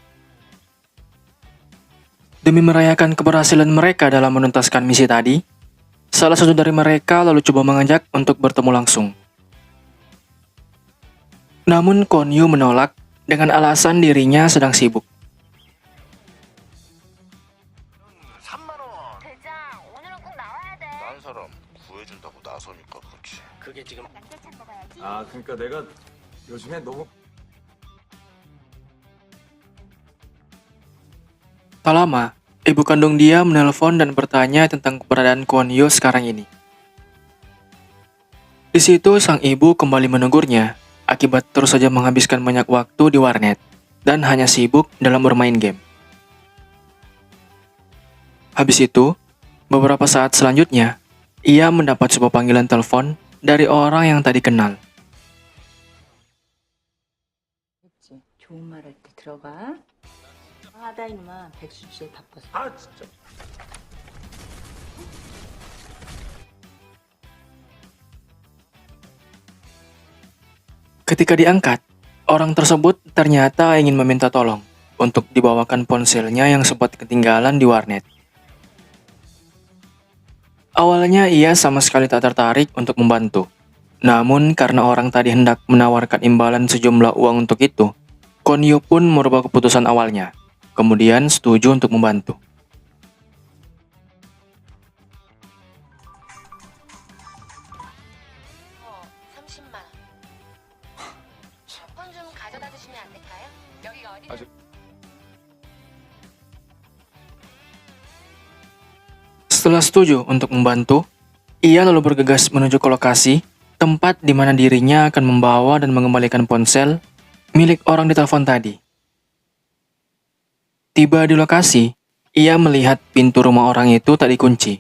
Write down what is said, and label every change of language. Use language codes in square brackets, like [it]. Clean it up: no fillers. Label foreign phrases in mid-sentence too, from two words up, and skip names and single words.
[id] Demi merayakan keberhasilan mereka dalam menuntaskan misi tadi, salah satu dari mereka lalu coba mengajak untuk bertemu langsung. Namun Kwon Yu menolak dengan alasan dirinya sedang sibuk. [ko] 대장, 오늘은 꼭 나와야 돼. 딴 사람 구해준다고 나서니까 그렇지. 그게 지금 낙제차 먹어야지. 그러니까 내가 요즘에 너무 [id] Tak lama, ibu kandung dia menelpon dan bertanya tentang keberadaan Kwon Yu sekarang ini. Di situ sang ibu kembali menegurnya akibat terus saja menghabiskan banyak waktu di warnet dan hanya sibuk dalam bermain game. Habis itu, beberapa saat selanjutnya, ia mendapat sebuah panggilan telepon dari orang yang tadi kenal. [ko] 했지. 좋은 말 할 때 들어가. 하다 이놈아 백수 주제에 바빠서. 진짜 [id] Ketika diangkat, orang tersebut ternyata ingin meminta tolong untuk dibawakan ponselnya yang sempat ketinggalan di warnet. Awalnya ia sama sekali tak tertarik untuk membantu. Namun karena orang tadi hendak menawarkan imbalan sejumlah uang untuk itu, Kwon Yu pun merubah keputusan awalnya, kemudian setuju untuk membantu. [ko] 어, 30만 원. 폰 좀 가져다 주시면 안 될까요? 여기가 어디? 아직- [id] Setelah setuju untuk membantu, ia lalu bergegas menuju ke lokasi tempat di mana dirinya akan membawa dan mengembalikan ponsel milik orang di telepon tadi. Tiba di lokasi, ia melihat pintu rumah orang itu tak dikunci.